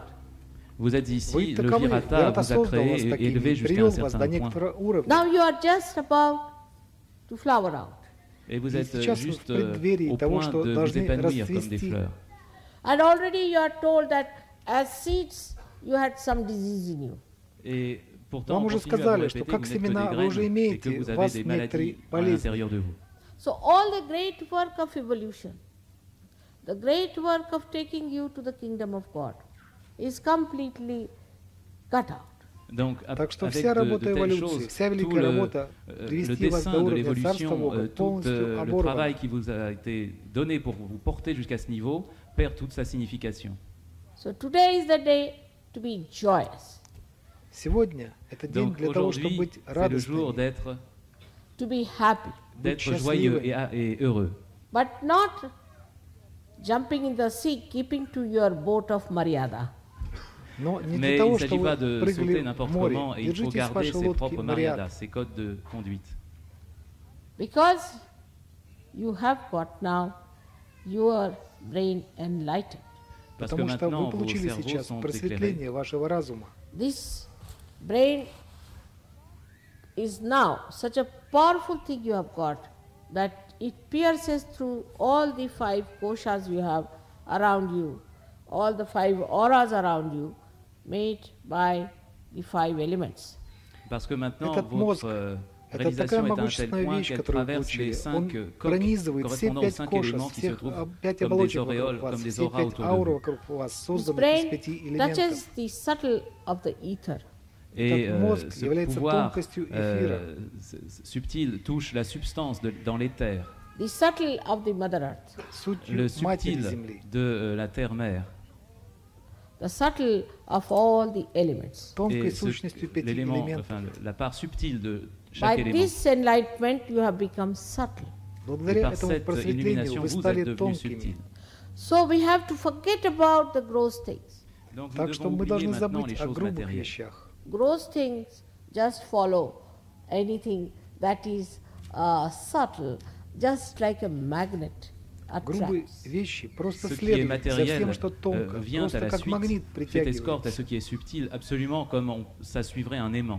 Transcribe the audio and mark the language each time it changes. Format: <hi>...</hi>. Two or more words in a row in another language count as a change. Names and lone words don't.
<fr>Vous êtes</fr> <ru>Вы</ru> <fr>ici, le</fr> <ru>таковы,</ru> <fr>Virata</fr> <ru>Вирата</ru> <fr>vous a</fr> <ru>создал</ru> <fr>créé</fr> <ru>вас</ru> <fr>et</fr> <ru>такими,</ru> <fr>élevé jusqu'à</fr> <ru>привел</ru> <fr>un</fr> <ru>вас до</ru> <fr>certain point.</fr> <ru>некоторого уровня.</ru> <en>Now you are just about to flower out.</en> <fr>Et vous</fr> <ru>И</ru> <fr>êtes</fr> <ru>сейчас вы в</ru> <fr>juste</fr> <ru>преддверии</ru> <fr>au</fr> <ru>того,</ru> <fr>point</fr> <ru>что</ru> <fr>de vous</fr> <ru>должны</ru> <fr>épanouir comme des</fr> <ru>расцвести.</ru> <fr>fleurs.</fr> <en>And already you are told that as seeds you had some disease in you.</en> <fr>Et pourtant,</fr> <ru>Вам</ru> <fr>on</fr> <ru>уже</ru> <fr>continue à vous</fr> <ru>сказали, что</ru> <fr>répéter que</fr> <ru>как</ru> <fr>vous n'êtes que</fr> <ru>семена</ru> <fr>des</fr> <ru>вы уже</ru> <fr>graines et que</fr> <ru>имеете,</ru> <fr>vous</fr> <ru>у</ru> <fr>avez</fr> <ru>вас</ru> <fr>des</fr> <ru>некоторые</ru> <fr>maladies à</fr> <ru>болезни.</ru> <fr>l'intérieur de vous.</fr> <en>So all the great work of evolution, the great work of taking you to the kingdom of God is completely cut out.</en> <fr>Donc,</fr> <ru>Так что</ru> <fr>avec</fr> <ru>вся</ru> <fr>de</fr> <ru>работа</ru> <fr>telles</fr> <ru>эволюции,</ru> <fr>choses,</fr> <ru>вся</ru> <fr>tout</fr> <ru>великая работа</ru> <fr>le</fr> <ru>привести вас</ru> <fr>dessin</fr> <ru>до</ru> <fr>de</fr> <ru>уровня Царства</ru> <fr>l'évolution,</fr> <ru>Бога</ru> <fr>tout</fr> <ru>полностью</ru> <fr>le</fr> <ru>оборван.</ru> <fr>travail qui vous a été donné pour vous porter jusqu'à ce niveau perd toute sa signification.</fr> <en>So today is the day to be joyous,</en> <ru>Сегодня это день</ru> <fr>Donc</fr> <ru>для того, чтобы</ru> <fr>aujourd'hui,</fr> <ru>быть</ru> <fr>c'est le jour</fr> <ru>радостными,</ru> <en>to be happy,</en> <fr>d'être</fr> <ru>счастливым.</ru> <fr>joyeux et heureux.</fr> <en>but not jumping in the sea, keeping to your boat of Maryada.</en> <ru>но не для</ru> <fr>Mais il</fr> <ru>того,</ru> <fr>ne s'agit</fr> <ru>чтобы</ru> <fr>pas de</fr> <ru>прыгали</ru> <fr>sauter</fr> <ru>в</ru> <fr>n'importe</fr> <ru>море.</ru> <fr>comment et il faut</fr> <ru>Держитесь</ru> <fr>garder</fr> <ru>вашей</ru> <fr>ses</fr> <ru>лодки</ru> <fr>propres</fr> <ru>Мариад,</ru> <fr>mariadas, ses codes de conduite.</fr> <en>Because you have got now your brain enlightened.</en> <fr>Parce que</fr> <ru>потому что</ru> <fr>maintenant,</fr> <ru>вы</ru> <fr>vos</fr> <ru>получили</ru> <fr>cerveaux</fr> <ru>сейчас</ru> <fr>sont éclairés.</fr> <ru>просветление вашего разума.</ru> <en>This brain is now such a powerful thing you have got that it pierces through all the 5 koshas you have around you, all the 5 auras around you, made by the 5 elements.</en> <fr>Parce que maintenant,</fr> <ru>Этот мозг,</ru> <fr>votre</fr> <ru>это такая</ru> <fr>réalisation est à un tel</fr> <ru>могущественная</ru> <fr>point</fr> <ru>вещь,</ru> <fr>qu'elle</fr> <ru>которую вы</ru> <fr>traverse les</fr> <ru>получили. 5 Он</ru> <fr>coques</fr> <ru>пронизывает все</ru> <fr>correspondant aux 5</fr> <ru>5 кошек,</ru> <fr>éléments qui se</fr> <ru>всех</ru> <fr>trouvent</fr> <ru>5</ru> <fr>comme des</fr> <ru>оболочек</ru> <fr>auréoles,</fr> <ru>вокруг вас,</ru> <fr>comme des</fr> <ru>все</ru> <fr>auras</fr> <ru>5</ru> <fr>autour de</fr> <ru>аур</ru> <fr>vous.</fr> <ru>вокруг вас,</ru> <en>This</en> <ru>созданы из</ru> <en>brain</en> <ru>5 элементов.</ru> <en>touches the subtle of the ether.</en> <fr>Et</fr> <ru>Этот мозг</ru> <fr>ce</fr> <ru>является</ru> <fr>pouvoir</fr> <ru>тонкостью эфира.</ru> <fr>subtil touche la substance dans l'éther,</fr> <en>The subtle of the Mother Earth,</en> <fr>le</fr> <ru>Сутью Матери</ru> <fr>subtil</fr> <ru>Земли.</ru> <fr>de la terre-mère,</fr> <en>the subtle of all the elements.</en> <ru>Тонкой</ru> <fr>et</fr> <ru>сущностью 5</ru> <fr>l'élément,</fr> <ru>элементов.</ru> <fr>enfin la part subtile de</fr> <en>By</en> <fr>chaque élément.</fr> <en>this enlightenment you have become subtle.</en> <fr>Et</fr> <ru>Благодаря</ru> <fr>par</fr> <ru>этому</ru> <fr>cette</fr> <ru>просветлению</ru> <fr>illumination,</fr> <ru>вы</ru> <fr>vous</fr> <ru>стали</ru> <fr>êtes devenu</fr> <ru>тонкими.</ru> <fr>subtil.</fr> <en>So we have to forget about the gross things.</en> <fr>Donc nous</fr> <ru>Так что</ru> <fr>devons</fr> <ru>мы</ru> <fr>oublier</fr> <ru>должны</ru> <fr>maintenant les</fr> <ru>забыть о</ru> <fr>choses</fr> <ru>грубых</ru> <fr>matérielles.</fr> <ru>вещах.</ru> <en>Gross things just follow anything that is subtle, just like a magnet</en> <ru>Грубые</ru> <en>attracts.</en> <ru>вещи просто</ru> <fr>Ce qui est</fr> <ru>следуют за</ru> <fr>matériel</fr> <ru>всем, что тонко,</ru> <fr>vient à</fr> <ru>просто</ru> <fr>la</fr> <ru>как магнит</ru> <fr>suite, cette escorte à</fr> <ru>притягивается.</ru> <fr>ce qui est subtil, absolument comme ça suivrait un aimant.</fr>